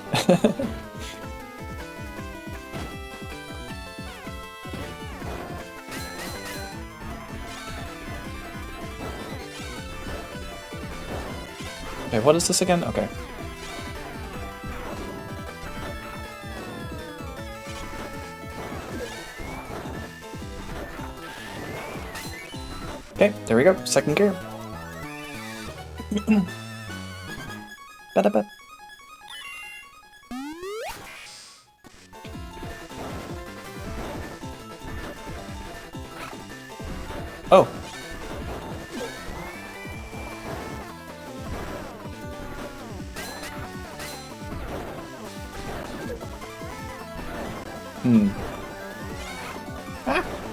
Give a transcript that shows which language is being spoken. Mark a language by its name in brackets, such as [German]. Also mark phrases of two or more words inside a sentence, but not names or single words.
[English] Okay, what is this again? Okay. Okay, there we go. Second gear. Ba-da-ba. Oh. Ah.